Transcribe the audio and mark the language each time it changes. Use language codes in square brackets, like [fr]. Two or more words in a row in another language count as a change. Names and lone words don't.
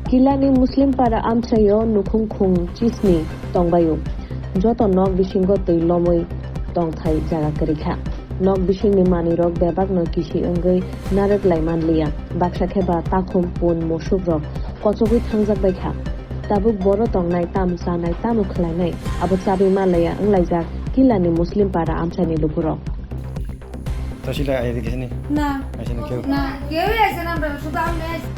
[trp] Kilani Muslim para amchayo nukhung khung chisni tongbayo joto nok bisingo tei lomoi tongthai jaga karikha nok bisingni manirok bebak no kisi ongoi narak laiman liya baksa kheba takhum pon mosuk rok kochogoi thangjak baikha tabuk boro tongnai tam sanai tamu khlainai abo chabi malaya anglaijak Kilani Muslim para amchani lupuro Tosila ayi kesini [bn] না [trp] asini keu [bn] না কেউই আসে না আমরা শুধু আমি